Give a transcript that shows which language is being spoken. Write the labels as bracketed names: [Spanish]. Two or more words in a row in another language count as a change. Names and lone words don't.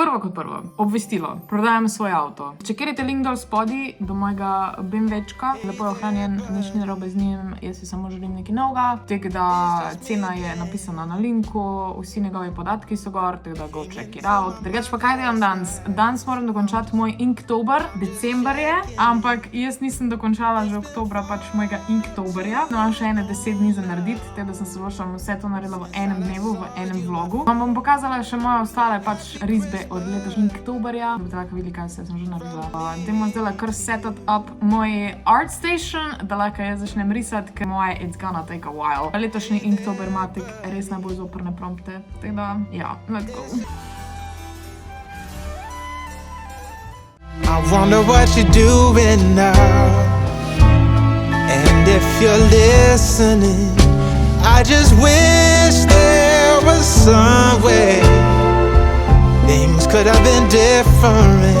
[Slovenian] Prvo kot prvo, obvestilo, prodajam svoj avto. Če kerite link dol spodaj do mojega BMW-čka, lepo je ohranjen, nič ni narobe z njim, jaz si samo želim nekaj novega, tako da cena je napisana na linku, vsi njegovi podatki so gor, tako da [English] go check it out. [Slovenian] Drugač pa kaj delam danes? Danes moram dokončati moj Inktober, december je, ampak jaz nisem dokončala že oktobra pač mojega Inktoberja. No, še 10 dni za narediti, tako da sem se vse to naredila v enem dnevu, v enem vlogu. Vam bom pokazala še moje ostale pač risbe od letošnjega Inktoberja. Boste lahko videli, kaj sem že naredila. Dajmo zdaj kar [English] setup up [Slovenian] moj art station, da lahko jaz začnem risati, ker moje [English] it's gonna take a while. [Slovenian] Letošnji Inktober ima res najbolj zoprne prompte, tako da, ja, [English] let's go. I wonder what you're doing now, and if you're listening, I just wish there was some way things could have been different.